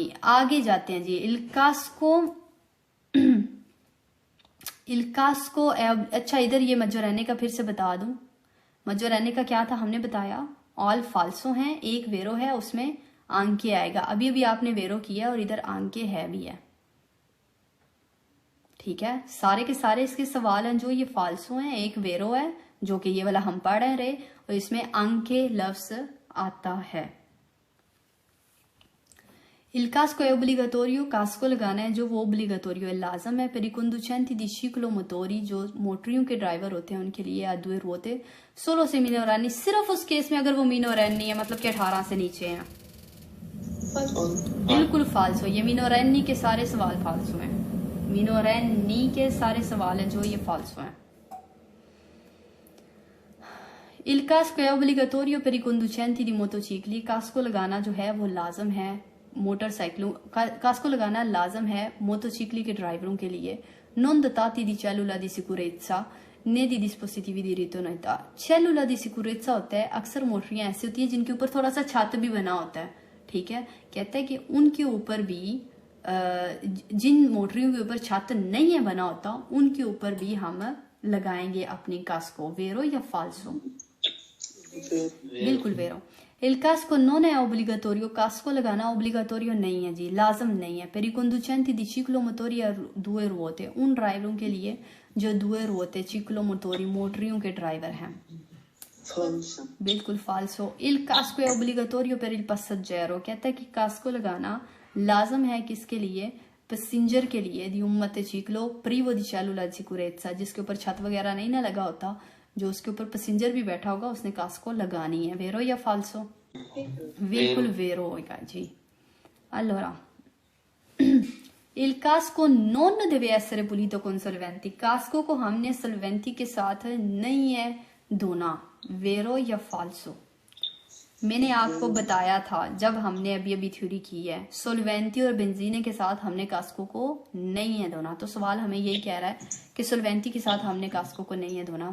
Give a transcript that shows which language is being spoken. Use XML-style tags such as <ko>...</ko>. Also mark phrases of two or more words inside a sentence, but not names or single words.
<hi>आगे जाते हैं जी।</hi> <it>il casco Il casco è</it> <hi>अच्छा, इधर ये मजोरेने का फिर से बता दूं। मजोरेने का क्या था हमने बताया, ऑल फाल्सो हैं, एक वेरो है, उसमें आंके आएगा। अभी अभी आपने वेरो किया और इधर आंके है भी है, ठीक है। सारे के सारे इसके सवाल हैं जो ये फाल्सो हैं, एक वेरो है जो कि ये वाला हम पढ़ रहे, और इसमें आंके लफ्ज आता है।</hi> <it>Il casco è obbligatorio,</it> <hi>कास्को लगाना है जो वो ओब्लिगाटोरियो है, लाजम है।</hi> <it>per i conducenti di ciclomotori,</it> <hi>जो मोटरियों के ड्राइवर होते हैं उनके लिए,</hi> <it>a due ruote solo se minorenni,</it> <hi>सिर्फ उस केस में अगर वो मिनोरैनी है, मतलब कि 18 से नीचे हैं। बिल्कुल फाल्सो, ये मिनोरैनी के सारे सवाल फाल्सो हैं, मिनोरैनी के सारे सवाल हैं जो ये फाल्सो हैं।</hi> <it>Il casco è obbligatorio per i conducenti di motocicli,</it> <hi>कास्को लगाना जो है वो लाजम है मोटरसाइकिलों, कास्को लगाना लाजम है मोटोचिकली के ड्राइवरों के लिए।</hi> <it>non dotati di cellula di sicurezza né di dispositivi di ritornata, cellula di sicurezza</it> <hi>होता है, अक्सर मोटरियां ऐसी होती है जिनके ऊपर थोड़ा सा छत भी बना होता है, ठीक है। कहता है कि उनके ऊपर भी जिन मोटरियों के ऊपर छत नहीं है बना होता उनके ऊपर भी हम लगाएंगे अपनी कास्को। वेरो या फाल्सो? बिल्कुल वेरो।</hi> <it>Il casco non è obbligatorio,</it> <hi>कास्को लगाना ओब्लिगाटोरियो नहीं है जी, लाजम नहीं है।</hi> <it>per i conducenti di ciclomotori a due ruote,</it> <hi>उन ड्राइवरों के लिए जो</hi> <it>due ruote ciclomotori</it> <hi>मोटरियों के ड्राइवर हैं। बिल्कुल फाल्सो।</hi> <it>il casco è obbligatorio per il passeggero,</it> <hi>कहता है कि कास्को लगाना लाजम है किसके लिए? पैसेंजर के लिए। दी उम्मते चिक्लो</hi> <it>privo di cellula di sicurezza,</it> <hi>जिसके ऊपर छत वगैरह नहीं ना लगा होता, जो उसके ऊपर पैसेंजर भी बैठा होगा उसने कास्को लगानी है। वेरो या फाल्सो? बिल्कुल वेरो होगा जी।</hi> <it>allora il casco non deve essere pulito con solventi,</it> <hi>कास्को को हमने सॉल्वेंटी के साथ नहीं है धोना। वेरो या फाल्सो? मैंने आपको बताया था जब हमने अभी अभी थ्योरी की है, सोलवेंटी और बेंजीने के साथ हमने कास्को को नहीं है धोना। तो सवाल हमें यही कह रहा है कि सोलवेंटी के साथ हमने कास्को को नहीं है धोना।</hi>